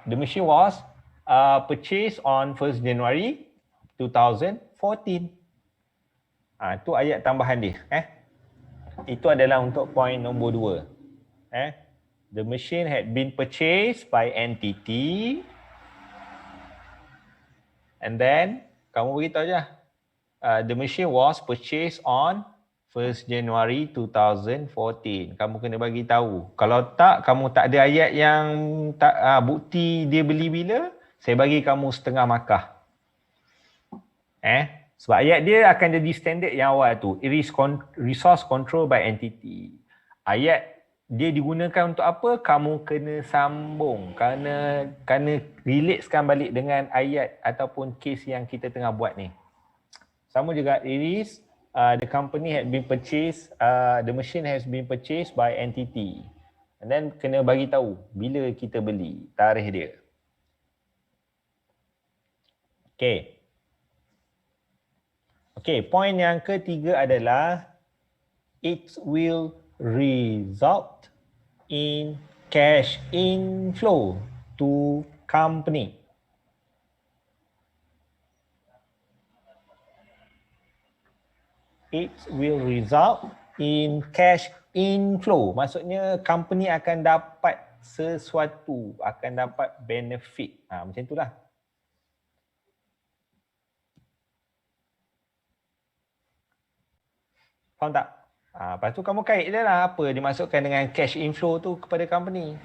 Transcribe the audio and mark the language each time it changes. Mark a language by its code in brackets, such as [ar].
[en] The machine was purchased on 1st January 2014. [ms] Tu ayat tambahan dia. Itu adalah untuk point nombor 2. [en] The machine had been purchased by entity. And then, [ms] kamu beritahu je. [en] The machine was purchased on 1st January 2014. [ms] Kamu kena bagi tahu. Kalau tak, kamu tak ada ayat yang bukti dia beli bila, saya bagi kamu setengah markah. Sebab ayat dia akan jadi standard yang awal tu. [en] It is resource control by entity. [ms] Ayat dia digunakan untuk apa? Kamu kena sambung. Kena relatekan balik dengan ayat ataupun case yang kita tengah buat ni. Sama juga, [en] it is the company had been purchased, the machine has been purchased by entity. And then [ms] kena bagi tahu bila kita beli, tarikh dia. [en] Okay, point [ms] yang ketiga adalah [en] it will result in cash inflow to company. It will result in cash inflow. [ms] Maksudnya company akan dapat sesuatu, akan dapat benefit. Macam itulah. Faham tak? Lepas tu kamu kait dia lah apa dimaksudkan dengan cash inflow tu kepada company.